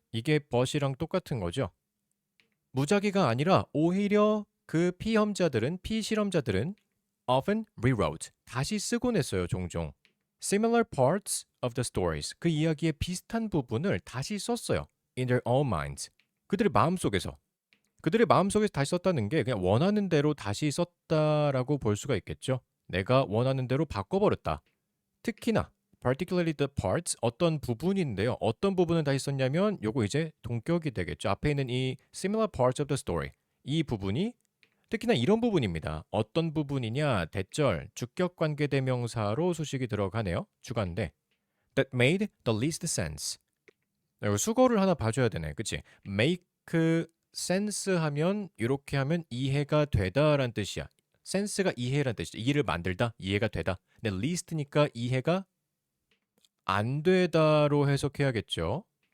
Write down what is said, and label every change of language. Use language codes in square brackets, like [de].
[ko] 이게 but이랑 똑같은 거죠. 무작위가 아니라 오히려 그 피실험자들은 [en] often rewrote, [ko] 다시 쓰곤 했어요, 종종. [en] similar parts of the stories, [ko] 그 이야기의 비슷한 부분을 다시 썼어요. [en] in their own minds, [ko] 그들의 마음속에서. 그들의 마음속에서 다시 썼다는 게 그냥 원하는 대로 다시 썼다라고 볼 수가 있겠죠. 내가 원하는 대로 바꿔버렸다. 특히나 [en] particularly the parts, [ko] 어떤 부분인데요. 어떤 부분을 다시 썼냐면 요거 이제 동격이 되겠죠. 앞에 있는 이 [en] similar parts of the story, [ko] 이 부분이 특히나 이런 부분입니다. 어떤 부분이냐? 대절, 주격 관계대명사로 수식이 들어가네요. 주관대. [en] That made the least sense. [ko] 이거 수거를 하나 봐줘야 되네. 그치? make sense 하면 이렇게 하면 이해가 되다라는 뜻이야. sense가 이해라는 뜻이죠. 이해를 만들다, 이해가 되다. 근데 least니까 이해가 안 되다로 해석해야겠죠.